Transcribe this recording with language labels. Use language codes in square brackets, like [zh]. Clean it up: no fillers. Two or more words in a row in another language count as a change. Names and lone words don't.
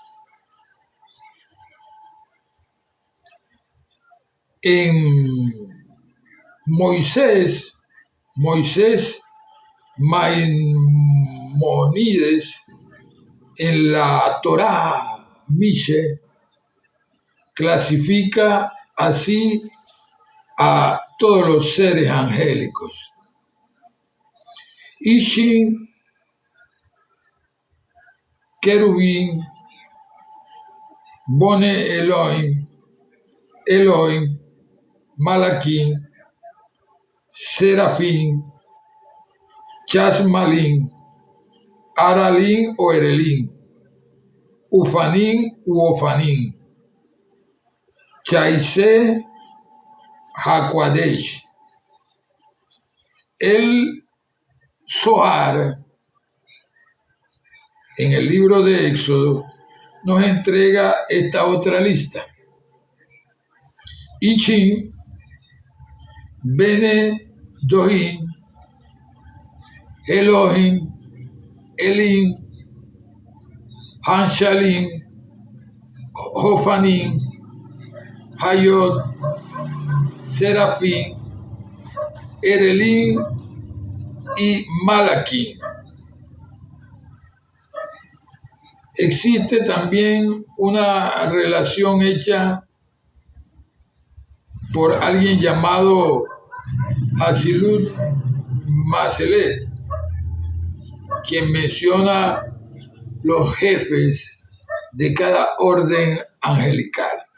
[es] En Moisés Maimónides, en la Torá Mishe, clasifica así a todos los seres angélicos. Ishin, querubín, Bone Elohim, Malaquín, Serafín, Chasmalín, Aralín o Erelín, Ufanín u Ofanín, Chaise Hakuadesh. El Zohar, en el libro de Éxodo, nos entrega esta otra lista. Ichin, Bene Dohin, Elohim, Elim, Hanshalim, Jofanim, Hayot, Serafín, Erelim y Malaquín. Existe también una relación hecha por alguien llamado Asilut Maselet, quien menciona los jefes de cada orden angelical.